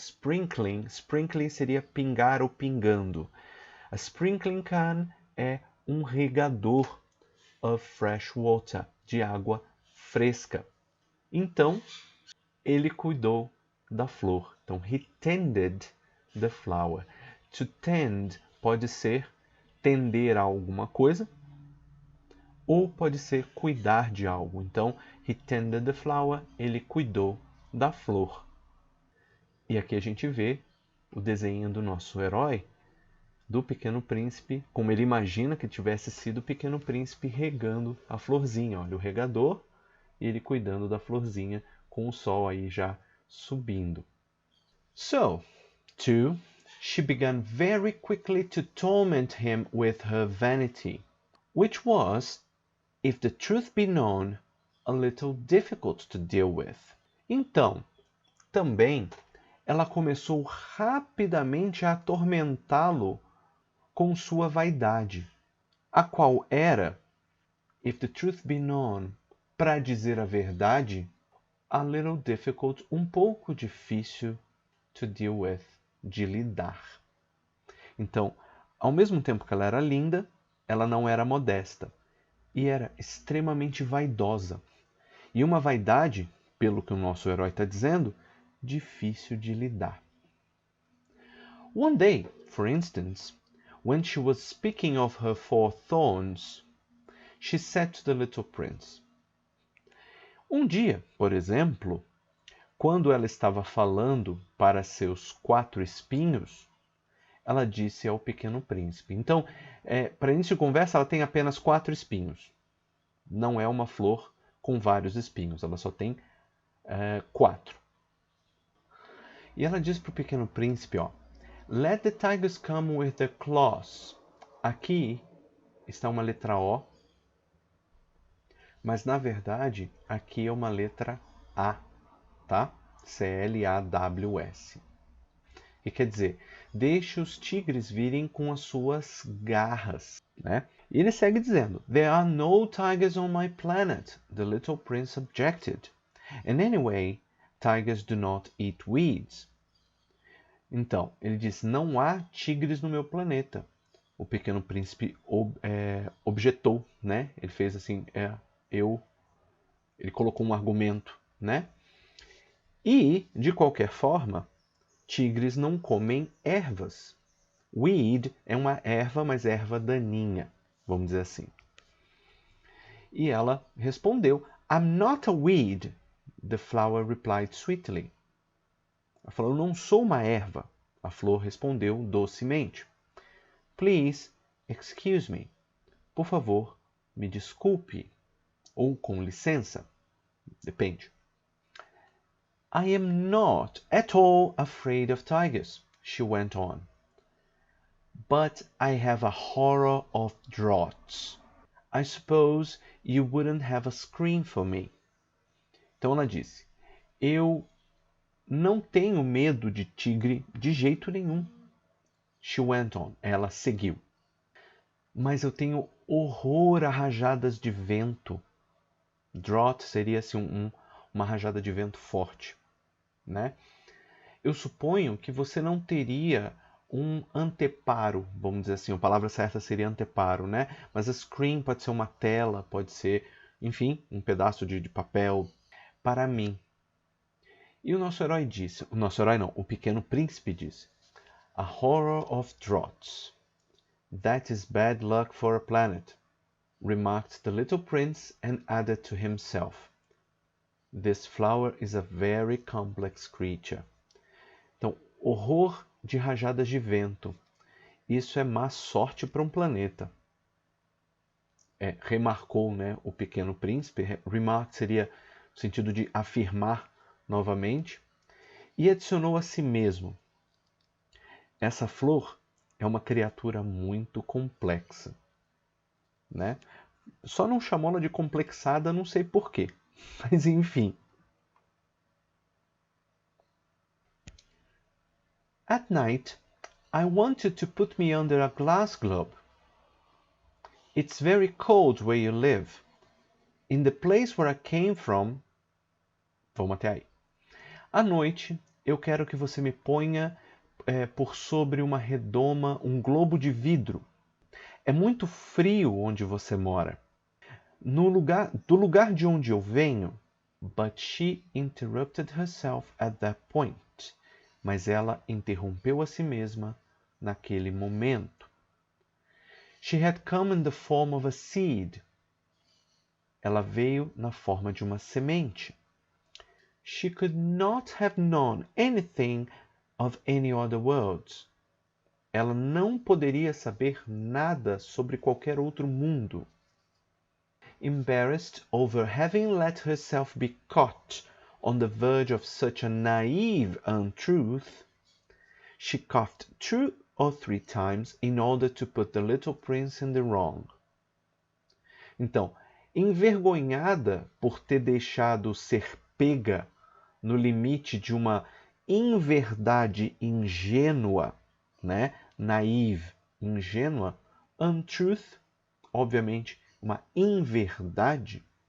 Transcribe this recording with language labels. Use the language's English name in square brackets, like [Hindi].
[Portuguese] Sprinkling seria pingar ou pingando. [English] A sprinkling can [Portuguese] é um regador [English] of fresh water, [Portuguese] de água fresca. Então, ele cuidou da flor. [English] Então, he tended the flower. [Portuguese] To tend pode ser tender a alguma coisa ou pode ser cuidar de algo. Então, [English] he tended the flower, [Portuguese] ele cuidou da flor. E aqui a gente vê o desenho do nosso herói, do Pequeno Príncipe, como ele imagina que tivesse sido o Pequeno Príncipe regando a florzinha. Olha, o regador e ele cuidando da florzinha com o sol aí já subindo. [English] So, too, she began very quickly to torment him with her vanity, which was, if the truth be known, a little difficult to deal with. [Portuguese] Então, também, ela começou rapidamente a atormentá-lo com sua vaidade, a qual era, [English] if the truth be known, [Portuguese] para dizer a verdade, [English] a little difficult, [Portuguese] um pouco difícil [English] to deal with, [Portuguese] de lidar. Então, ao mesmo tempo que ela era linda, ela não era modesta e era extremamente vaidosa. E uma vaidade, pelo que o nosso herói está dizendo, difícil de lidar. [English] One day, for instance, when she was speaking of her 4 thorns, she said to the little prince. [Portuguese] Um dia, por exemplo, quando ela estava falando para seus 4 espinhos, ela disse ao pequeno príncipe. Então, para início de conversa, ela tem apenas 4 espinhos. Não é uma flor com vários espinhos, ela só tem 4. E ela diz para o pequeno príncipe, ó, [English] Let the tigers come with their claws. [Portuguese] Aqui está uma letra O, mas na verdade aqui é uma letra A, tá? C-L-A-W-S. E quer dizer, deixe os tigres virem com as suas garras, né? E ele segue dizendo, [English] There are no tigers on my planet, the little prince objected. And anyway, tigers do not eat weeds. [Portuguese] Então, ele diz, não há tigres no meu planeta. O pequeno príncipe objetou, né? Ele fez assim, ele colocou um argumento, né? E, de qualquer forma, tigres não comem ervas. Weed é uma erva, mas erva daninha, vamos dizer assim. E ela respondeu, [English] I'm not a weed, the flower replied sweetly. [Portuguese] Ela falou, eu não sou uma erva. A flor respondeu docemente. [English] Please, excuse me. [Portuguese] Por favor, me desculpe. Ou com licença. Depende. [English] I am not at all afraid of tigers, she went on. But I have a horror of draughts. I suppose you wouldn't have a screen for me. [Portuguese] Então ela disse, eu não tenho medo de tigre de jeito nenhum. [English] She went on. [Portuguese] Ela seguiu. Mas eu tenho horror a rajadas de vento. Drought seria assim, uma rajada de vento forte, né? Eu suponho que você não teria um anteparo, vamos dizer assim, a palavra certa seria anteparo, né? Mas a screen pode ser uma tela, pode ser, enfim, um pedaço de papel. Para mim. E o nosso herói disse, o nosso herói não, o pequeno príncipe disse, [English] A horror of draughts. That is bad luck for a planet, remarked the little prince and added to himself, This flower is a very complex creature. [Portuguese] Então, horror de rajadas de vento. Isso é má sorte para um planeta. Remarcou, né, o pequeno príncipe. Remark seria no sentido de afirmar novamente. E adicionou a si mesmo. Essa flor é uma criatura muito complexa, né? Só não chamou ela de complexada, não sei porquê. Mas enfim. [English] At night, I want you to put me under a glass globe. It's very cold where you live. In the place where I came from... [Portuguese] Vamos até aí. À noite, eu quero que você me ponha por sobre uma redoma, um globo de vidro. É muito frio onde você mora. Do lugar de onde eu venho... [English] But she interrupted herself at that point. [Portuguese] Mas ela interrompeu a si mesma naquele momento. [English] She had come in the form of a seed. [Portuguese] Ela veio na forma de uma semente. [English] She could not have known anything of any other worlds. [Portuguese] Ela não poderia saber nada sobre qualquer outro mundo. [English] Embarrassed over having let herself be caught on the verge of such a naive untruth, she coughed 2 or 3 times in order to put the little prince in the wrong. [Portuguese] Então, envergonhada por ter deixado ser pega no limite de uma inverdade ingênua, né? Naive, ingênua. Untruth, obviamente, uma inverdade.